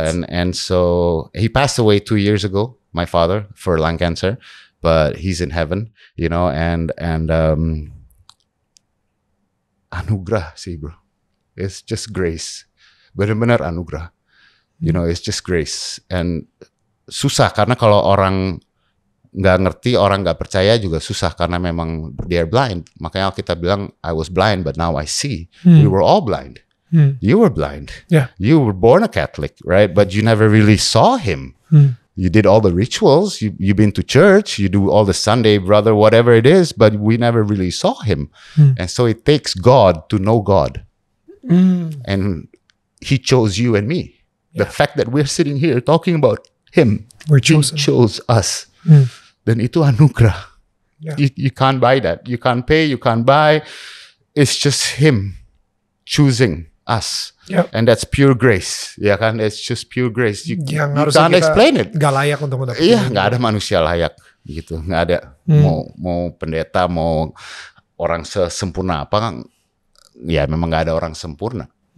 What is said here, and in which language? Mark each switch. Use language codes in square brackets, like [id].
[en] And so he passed away 2 years ago, my father, for lung cancer, but he's in heaven, and [id] anugerah sih, bro. [en] It's just grace. [id] Benar-benar anugerah. [en] It's just grace. [id] And susah karena kalau orang nggak ngerti, orang nggak percaya juga susah karena memang [en] they're blind. [id] Makanya kita bilang, [en] I was blind but now I see. We were all blind. You were blind. Yeah. You were born a Catholic, right? But you never really saw him. You did all the rituals. You've been to church. You do all the Sunday, brother, whatever it is. But we never really saw him. And so it takes God to know God. And he chose you and me. The fact that we're sitting here talking about him, we're chosen. He chose us. [id] Dan itu anugerah. [en] You can't buy that. You can't pay, you can't buy. It's just him choosing us. And that's pure grace. [id] Ya kan, [en] it's just pure grace. You can't explain it. [id] Gak layak untuk mendapatkan. Iya, gak ada manusia layak gitu. Gak ada. Mau pendeta, mau orang sesempurna apa kan. Ya memang gak ada orang sempurna.